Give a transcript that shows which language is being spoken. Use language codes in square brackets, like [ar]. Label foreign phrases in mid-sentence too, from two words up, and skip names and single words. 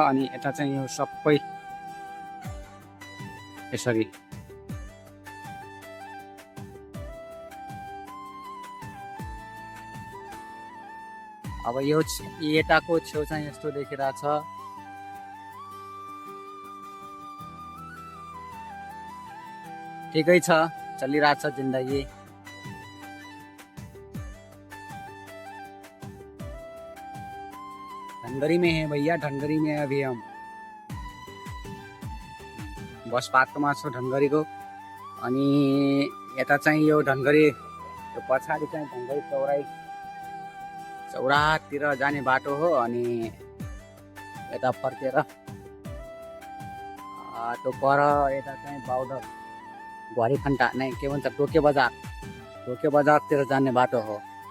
[ne] अनि यता चाहिँ यो सबै यसरी अब यो यताको छेउ चाहिँ यस्तो देखिरहेछ। ठिकै छ, चलिरहेछ जिन्दगी। [hi] धनगढी में है भैया, धनगढी में अभी हम [ne] बस पार्कमा छु धनगढीको। अनि यता चाहिँ यो धनगढी यो पछाडि चाहिँ धनगढी चौरातिर जाने बाटो हो। अनि यता फर्केर त्यो पर यता चाहिँ बाउदर घरीफन्टा नै के भन्छ टोके बजारतिर जाने बाटो हो।